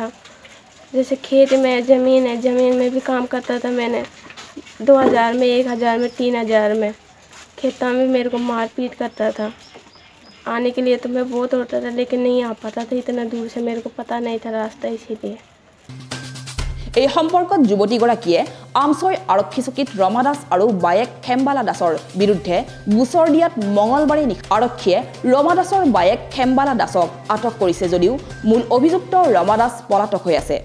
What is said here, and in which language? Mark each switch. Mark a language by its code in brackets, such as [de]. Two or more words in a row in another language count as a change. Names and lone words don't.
[hi] जैसे खेत में ज़मीन है, ज़मीन में भी काम करता था मैंने, 2000 में, 1000 में, 3000 में। खेता में मेरे को मार पीट करता था। आने के लिए तो मैं बहुत होता था, लेकिन नहीं आ पाता था, इतना दूर से मेरे को पता नहीं था रास्ता, इसीलिए। [as] এই সম্পৰ্কত যুৱতীগৰাকীয়ে আমছৈ আৰক্ষী চকীত ৰমা দাস আৰু বায়েক খেম্বালা দাসৰ বিৰুদ্ধে গোচৰ দিয়াত মঙলবাৰে আৰক্ষীয়ে ৰমা দাসৰ বায়েক খেম্বালা দাসক আটক কৰিছে যদিও মূল অভিযুক্ত ৰমা দাস পলাতক হৈ আছে।